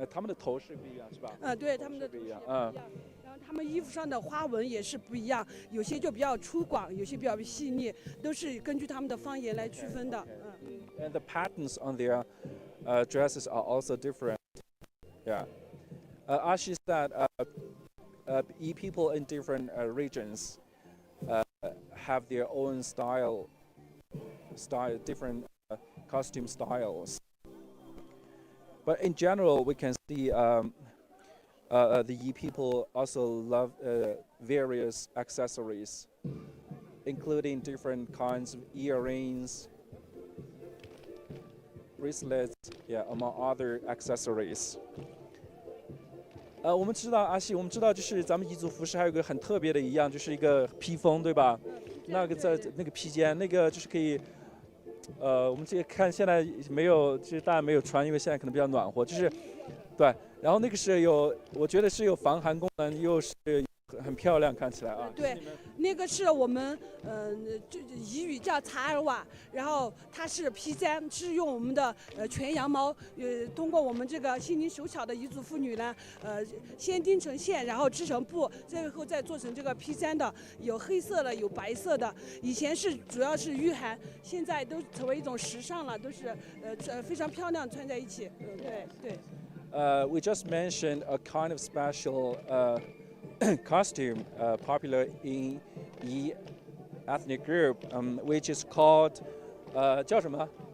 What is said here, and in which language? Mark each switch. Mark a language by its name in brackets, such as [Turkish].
[Chinese] 他们的头饰不一样，是吧？对，他们的头饰也不一样。然后他们衣服上的花纹也是不一样，有些就比较粗犷，有些比较细腻，都是根据他们的方言来区分的。 [English] And the patterns on their dresses are also different. Yeah. Ashi said people in different regions have their own style, different costume styles. But in general, we can see the Yi people also love various accessories, including different kinds of earrings, bracelets, yeah, among other accessories. [Chinese] 我们知道阿西，我们知道就是咱们彝族服饰还有一个很特别的一样，就是一个披风，对吧？那个在那个披肩，那个就是可以，我们这个看现在没有，就是大家没有穿，因为现在可能比较暖和，就是，对。然后那个是有，我觉得是有防寒功能，又是很漂亮，看起来啊。对，那个是我们就彝语叫查尔瓦，然后它是披簪，是用我们的全羊毛，通过我们这个心灵手巧的彝族妇女呢，先钉成线，然后织成布，最后再做成这个披簪的，有黑色的，有白色的。以前是主要是御寒，现在都成为一种时尚了，都是非常漂亮，穿在一起。对。 [English] We just mentioned a kind of special costume popular in Yi ethnic group, which is called [Chinese] 叫什么？